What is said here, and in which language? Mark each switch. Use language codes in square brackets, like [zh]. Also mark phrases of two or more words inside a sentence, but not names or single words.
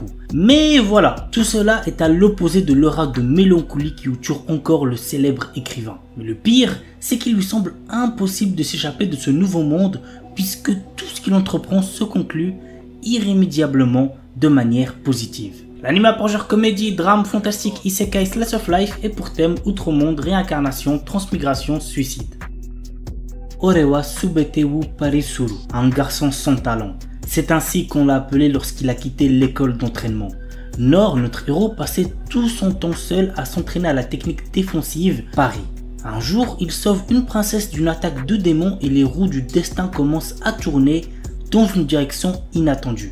[fr] Mais voilà, tout cela est à l'opposé de l'aura de mélancolie qui entoure encore le célèbre écrivain. Mais le pire, c'est qu'il lui semble impossible de s'échapper de ce nouveau monde puisque tout ce qu'il entreprend se conclut irrémédiablement de manière positive. L'anime pour genre comédie, drame, fantastique, isekai, [en] slice of life [fr] et pour thème outre-monde, réincarnation, transmigration, suicide. Orewa Subete wu Parisuru, un garçon sans talent. C'est ainsi qu'on l'a appelé lorsqu'il a quitté l'école d'entraînement. Nor, notre héros, passait tout son temps seul à s'entraîner à la technique défensive Pari. Un jour, il sauve une princesse d'une attaque de démons et les roues du destin commencent à tourner dans une direction inattendue.